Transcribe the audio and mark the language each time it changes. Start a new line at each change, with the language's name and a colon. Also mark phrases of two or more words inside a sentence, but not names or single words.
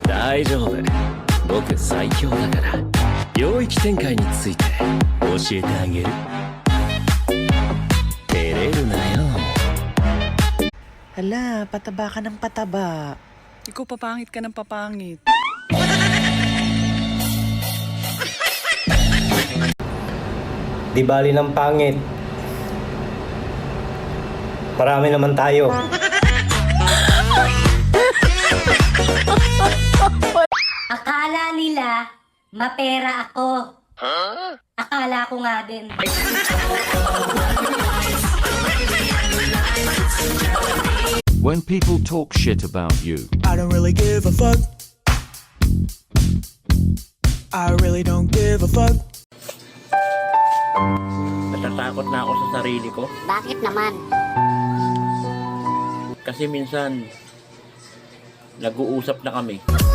Japanese: 大丈夫。僕最強だから。領域展開について教えてあげる。照れるなよ。
Filipino: Hala, pataba ka ng pataba. Ikaw papangit ka ng papangit. Di bali ng pangit. Marami naman tayo. Akala nila, mapera ako. Akala ko nga din.
English: When people talk shit about you, I don't really give a fuck. I really don't give a fuck.
Filipino: Natatakot na ako sa sarili ko. Bakit naman? Kasi minsan, nag-uusap na kami.